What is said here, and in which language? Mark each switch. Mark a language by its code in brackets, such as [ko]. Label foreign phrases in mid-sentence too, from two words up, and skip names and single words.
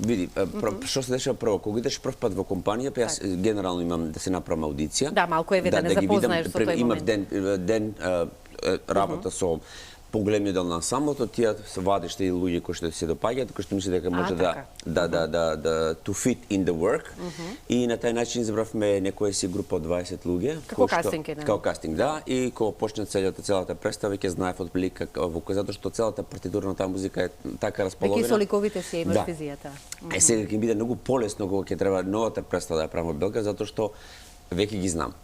[mk] Види, што се дешава прво, кога идеш прв пат во компанија, па јас генерално имам да се направам аудиција. Да, малку да не запознаеш со тој момент. Имав ден работа со поголемиот дел на ансамблото, тие се вадиште и луѓе кои што се допаѓаат, кои што мисли дека може да [en] to fit in the work. [mk] И на тај начин избравме некоја си група од 20 луѓе. Како кастинг еден. Како кастинг, да. И кога почна целата представа, ќе знаев од прилика затоа што целата партитура на таа музика е така расположена. Веќе со ликовите си имаш визијата. Сега ќе биде многу полесно кога ќе треба новата представа да ја правиме Белград, затоа што веќе ги знам.